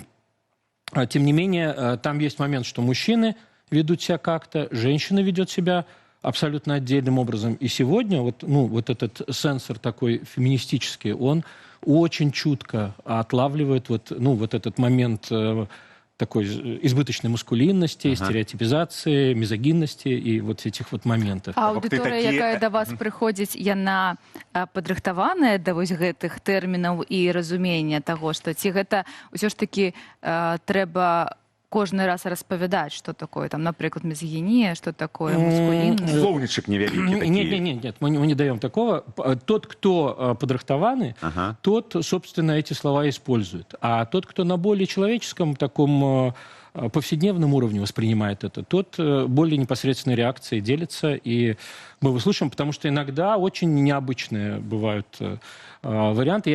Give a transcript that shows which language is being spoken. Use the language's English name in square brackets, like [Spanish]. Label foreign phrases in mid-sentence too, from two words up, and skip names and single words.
[Russian] Тем не менее, там есть момент, что мужчины ведут себя как-то, женщина ведет себя абсолютно отдельным образом. И сегодня вот, ну, вот этот сенсор такой феминистический, он очень чутко отлавливает вот, ну, вот этот момент такой избыточной маскулинности, стереотипизации, мизогинности и вот этих вот моментов. А аудитория, [Belarusian] якая до вас прыходзіць, яна падрыхтаваная да вось гэтых тэрмінаў і разумення таго, што ці гэта ўсё ж такі трэба кожны раз распавядаць, [Russian] что такое, там, например, мизогиния, что такое мускулинность. [Ukrainian] Словничек невеликий. [Russian] Нет, мы не даем такого. Тот, кто подрыхтованы, тот, собственно, эти слова использует. А тот, кто на более человеческом, таком повседневном уровне воспринимает это, тот более непосредственной реакцией делится, и мы выслушаем, потому что иногда очень необычные бывают варианты.